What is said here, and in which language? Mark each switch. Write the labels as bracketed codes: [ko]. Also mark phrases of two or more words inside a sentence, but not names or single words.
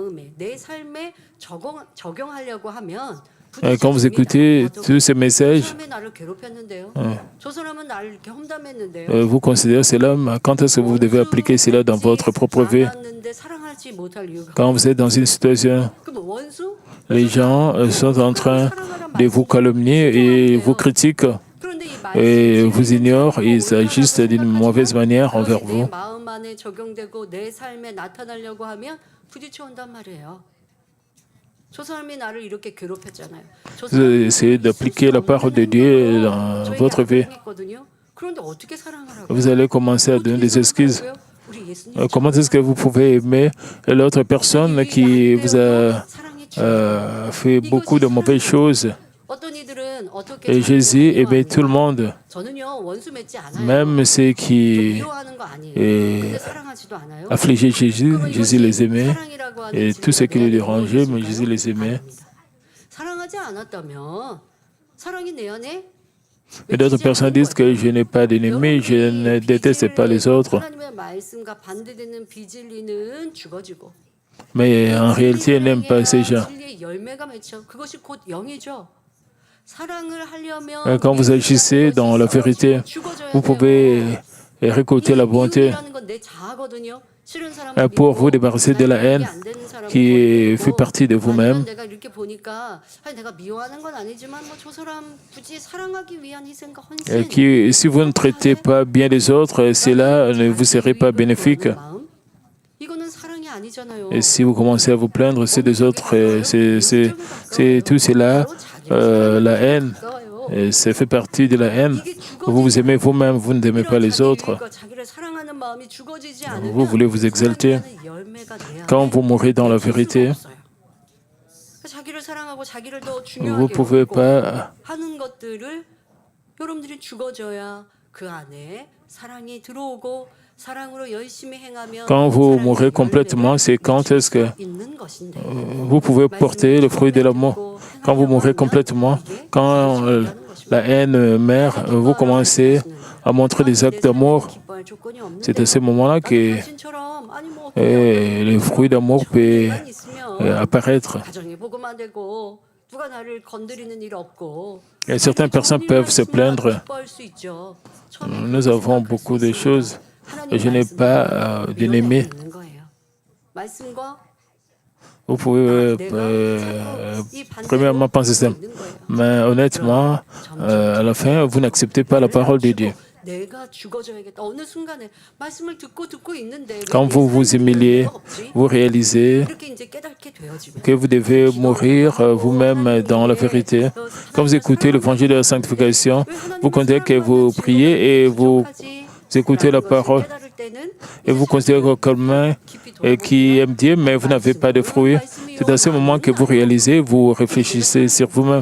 [fr] Quand vous écoutez tous ces messages, vous considérez cela, quand est-ce que vous devez appliquer cela dans votre propre vie? Quand vous êtes dans une situation, les gens sont en train de vous calomnier et vous critiquent. et vous ignorent, ils agissent d'une mauvaise manière envers [ko] 그것이 [fr] vous. [ko] 내 마음 안에 적용되고 내 삶에 나타나려고 하면 부딪혀온단 말이에요. 저 사람이 나를 이렇게 괴롭혔잖아요. 저 [fr] Vous [ko] 사람이 [fr] essayez d'appliquer la parole de Dieu dans [ko] 저에게 [fr] votre vie. [ko] 악행했거든요. 그런데 어떻게 사랑을 하고 [fr] Vous allez commencer à donner des excuses. [ko] 우리 예수님 [fr] Comment est-ce que vous pouvez aimer l'autre personne qui vous a fait beaucoup de mauvaises choses? [ko] 어떤 이들은 어떻게 [fr] Et Jésus aimait tout le monde, [ko] 저는요 원수 맺지 않아요. [fr] même ceux qui [ko] 미워하는 거 아니에요. 근데 사랑하지도 않아요. [fr] affligeaient Jésus. Jésus les aimait. [ko] 사랑이라고 하는 [fr] Et tous ceux qui le dérangeaient, mais Jésus les aimait. [ko] 아닙니다. 사랑하지 않았다면 사랑이 내 안에 [fr] Et d'autres personnes disent que je n'ai pas d'ennemis, je ne déteste pas les autres. [ko] 하나님의 말씀과 반대되는 비진리는 죽어지고 [fr] Mais en réalité, elle n'aime pas ces gens. [ko] 진리의 열매가 맺혀 그것이 곧 영이죠. 사랑을 하려면 [fr] Quand vous agissez dans la vérité, vous pouvez récolter la bonté. [ko] 미움이라는 건 내 자아거든요. 싫은 사람 [fr] Pour vous débarrasser de la haine qui fait partie de vous-même. [ko] 내가 이렇게 보니까 아니 내가 미워하는 건 아니지만 뭐 저 사람 굳이 사랑하기 위한 희생과 헌신. [fr] Si vous ne traitez pas bien les autres, cela ne vous serait pas bénéfique. [ko] 이거는 사랑이 아니잖아요. [fr] Et si vous commencez à vous plaindre, c'est des autres, c'est tout cela, la haine. Et ça fait partie de la haine. Vous vous aimez vous-même, vous n'aimez pas les autres. Vous voulez vous exalter. Quand vous mourrez dans la vérité, vous ne pouvez pas [ko] 하는 것들을 여러분들이 죽어져야 그 안에 사랑이 들어오고 사랑으로 열심히 행하면 [fr] quand vous mourrez complètement, c'est quand est-ce que [ko] 있는 것인데 [fr] vous pouvez porter le fruit de l'amour. Quand vous mourrez complètement, quand la haine meurt, vous commencez à montrer des actes d'amour. [ko] 기뻐할 조건이 없는데 [fr] C'est à ce moment-là que [ko] 당신처럼 아니 뭐 [fr] le fruit d'amour peut [ko] 있으면 [fr] apparaître. [ko] 가정이 복음화 되고 누가 나를 건드리는 일 없고 [fr] Et certaines personnes peuvent se plaindre. [ko] 기뻐할 수 있죠. [fr] Nous avons beaucoup de choses. Je n'ai pas d'ennemis. [ko] 있는 거예요. 말씀과 [fr] Vous pouvez premièrement penser ça. Mais honnêtement, à la fin, vous n'acceptez pas la parole de Dieu. [ko] 내가 죽어져야겠다. 어느 순간에 말씀을 듣고 있는데 [fr] Quand vous vous humiliez, vous réalisez [ko] 이렇게 이제 깨닫게 되어지면 [fr] que vous devez mourir vous-même dans la vérité. Quand vous écoutez l'évangile de la sanctification, vous comptez que vous priez et vous écoutez la parole et vous considérez quelqu'un qui aime Dieu, mais vous n'avez pas de fruits. C'est à ce moment que vous réalisez, vous réfléchissez sur vous-même.